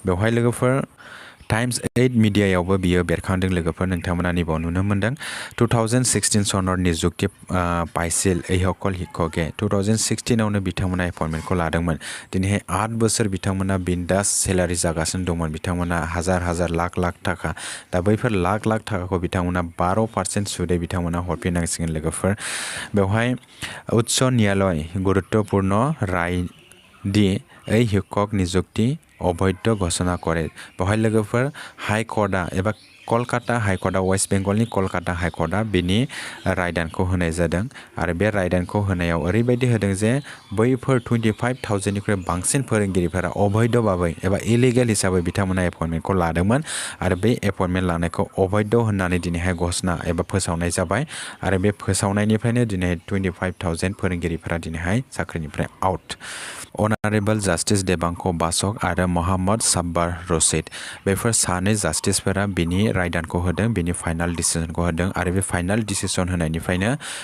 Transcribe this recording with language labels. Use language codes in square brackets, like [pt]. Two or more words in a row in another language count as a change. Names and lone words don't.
[brx] बेवहाय लोगोफोर टाइम्स 8 मिडियायावबो बियो बेरखांदों लोगोफोर नोंथांमोना निबाव नुनो मोनदों 2016 [as] চনৰ নিযুক্তি পাইছিল [brx] एहकल हिक्कगे 2016 आवनो बिथांमोना एपइन्टमेन्टखौ लादोंमोन दिनैहाय 8 बोसोर बिथांमोना बिन्दास सेलारि जागासिनो दंमोन बिथांमोना हाजार लाख थाखा दा बैफोर लाख थाखाखौ बिथांमोना 12% सुदै बिथांमोना हरफिननांसिगोन लोगोफोर बेवहाय उच्च न्यायालय गुरुत्वपूर्ण राय दि [as] এই শিক্ষক নিযুক্তি অবৈধ ঘোষণা কৰে [brx] बेवहाय लोगोफोर हाई कर्टआ एबा कलकाता हाई कर्टआ वेस्ट बेंगलनि कलकाता हाई कर्टआ बिनि रायदानखौ होनाय जादों आरो बे रायदानखौ होनायाव ओरैबायदि होदों जे बैफोर 25,000 निख्रुइ बांसिन फोरोंगिरिफोरा अबैध भाबै एबा इलिगेल हिसाबै बिथांमोना एपइन्टमेन्टखौ लादोंमोन आरो बे एपइन्टमेन्ट लानायखौ अबैध होननानै दिनैहाय घोषणा एबा फोसावनाय जाबाय आरो बे फोसावनायनिफ्रायनो दिनै 25,000 फोरोंगिरिफोरा दिनैहाय साख्रिनिफ्राय आउट [en] honourable justice [brx] देबांक बासक आरो मोहम्मद साब्बार रशिद बेफोर सानै जास्टिसफोरा बिनि रायदानखौ होदों बिनि [en] final decisionखौ [brx] होदों आरो बे [en] final decision [brx] होनायनिफ्रायनो